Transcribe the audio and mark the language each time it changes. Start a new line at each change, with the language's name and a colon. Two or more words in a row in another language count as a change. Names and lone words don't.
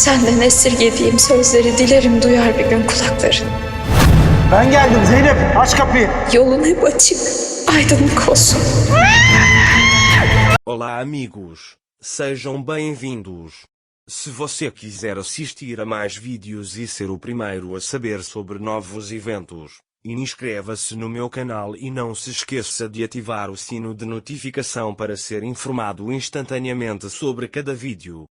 Turkish: Senden esirgediğim sözleri dilerim duyar bir gün kulakların. Ben geldim Zeynep, aç kapıyı. Yolun hep açık, aydınlık olsun.
Portuguese: Olá amigos, sejam bem-vindos. Se você quiser assistir a mais vídeos e ser o primeiro a saber sobre novos eventos, inscreva-se no meu canal e não se esqueça de ativar o sino de notificação para ser informado instantaneamente sobre cada vídeo.